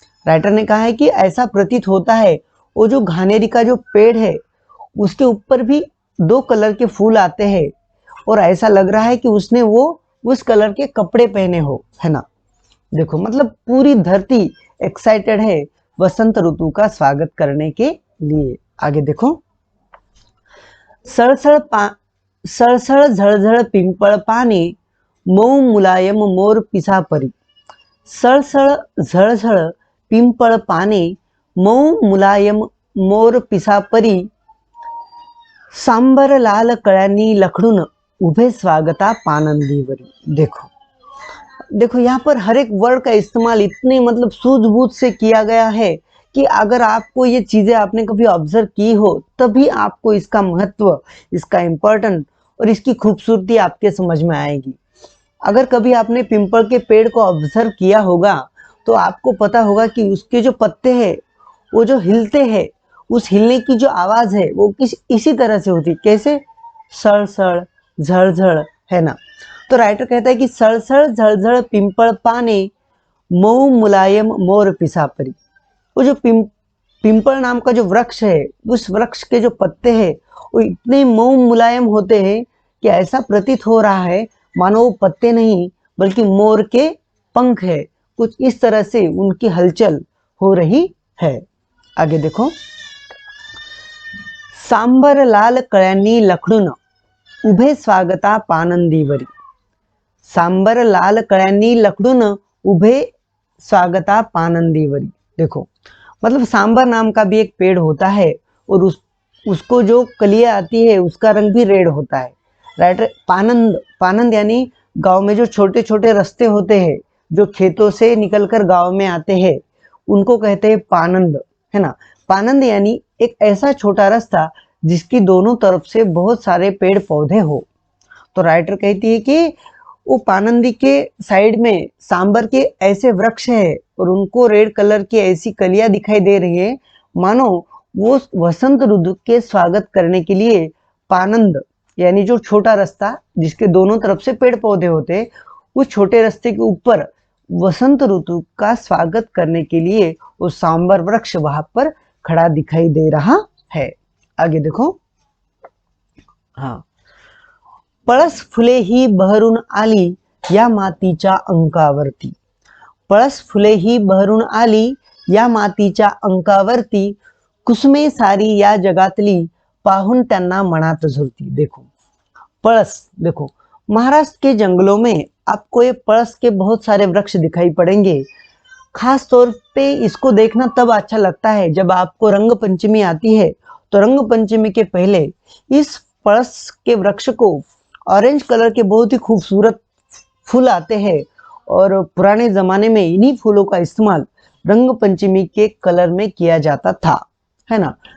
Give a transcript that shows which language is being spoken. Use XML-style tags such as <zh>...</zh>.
<hi>Writer ने कहा है कि ऐसा प्रतीत होता है वो जो घानेरी का जो पेड़ है उसके ऊपर भी दो कलर के फूल आते हैं, और ऐसा लग रहा है कि उसने वो उस कलर के कपड़े पहने हो, है ना। देखो मतलब पूरी धरती एक्साइटेड है वसंत ऋतु का स्वागत करने के लिए। आगे देखो,</hi> <mr>सळसळ सळसळ झळझळ पिंपळ पाने मऊ मुलायम मोर पिसा परी। सळसळ झळझळ पिंपळ पाने मऊ मुलायम मोर पिसा परी, सांबर लाल कळ्यांनी लखडून उभे स्वागता पानंदीवरी।</mr> <hi>देखो देखो यहाँ पर हर एक वर्ड का इस्तेमाल इतने मतलब सूझबूझ से किया गया है कि अगर आपको ये चीजें आपने कभी ऑब्जर्व की हो तभी आपको इसका महत्व, इसका इम्पोर्टेंट और इसकी खूबसूरती आपके समझ में आएगी। अगर कभी आपने पिंपल के पेड़ को ऑब्जर्व किया होगा तो आपको पता होगा कि उसके जो पत्ते हैं वो जो हिलते हैं, उस हिलने की जो आवाज है वो इसी तरह से होती, कैसे, सड़ सड़ झड़ झड़, है ना। तो राइटर कहता है कि</hi> <mr>सड़सड़ झड़झड़ पिंपल पाने मऊ मुलायम मोर पिसापरी।</mr> <hi>वो जो पिंपल नाम का जो वृक्ष है उस वृक्ष के जो पत्ते हैं वो इतने मऊ मुलायम होते हैं कि ऐसा प्रतीत हो रहा है मानो वो पत्ते नहीं बल्कि मोर के पंख है, कुछ इस तरह से उनकी हलचल हो रही है। आगे देखो,</hi> <mr>सांबर लाल कळ्यांनी लखडून उभे स्वागता पानंदीवरी। सांबर लाल कळ्यांनी लखडून उभे स्वागता पानंदीवरी।</mr> <hi>देखो मतलब सांबर नाम का भी एक पेड़ होता है, और उसको जो कलियां आती है उसका रंग भी रेड होता है। राइट, पानंद, पानंद यानी गांव में जो छोटे छोटे रास्ते होते हैं जो खेतों से निकलकर गांव में आते हैं उनको कहते हैं पानंद, है ना। पानंद यानी एक ऐसा छोटा रास्ता जिसकी दोनों तरफ से बहुत सारे पेड़ पौधे हो। तो राइटर कहती है कि वो पानंदी के साइड में सांबर के ऐसे वृक्ष है और उनको रेड कलर की ऐसी कलियां दिखाई दे रही है मानो वो वसंत ऋतु के स्वागत करने के लिए पानंद यानी जो छोटा रास्ता जिसके दोनों तरफ से पेड़ पौधे होते उस छोटे रास्ते के ऊपर वसंत ऋतु का स्वागत करने के लिए वो सांबर वृक्ष वहां पर खड़ा दिखाई दे रहा है। आगे देखो, हाँ,</hi> <mr>पळस फुले ही बहरून आली या मातीच्या अंकावरती. पळस फुले ही बहरून आली या मातीच्या अंकावरती, कुसुमे सारी या जगातली पाहून त्यांना मनात झुलती.</mr> <hi>देखो पळस, देखो महाराष्ट्र के जंगलों में आपको ये पळस के बहुत सारे वृक्ष दिखाई पड़ेंगे. खास तौर पे इसको देखना तब अच्छा लगता है जब आपको रंग पंचमी आती है. तो रंग पंचमी के पहले इस पळस के वृक्ष को ऑरेंज कलर के बहुत ही खूबसूरत फूल आते हैं और पुराने जमाने में इन्हीं फूलों का इस्तेमाल रंग पंचमी के कलर में किया जाता था, है ना.</hi>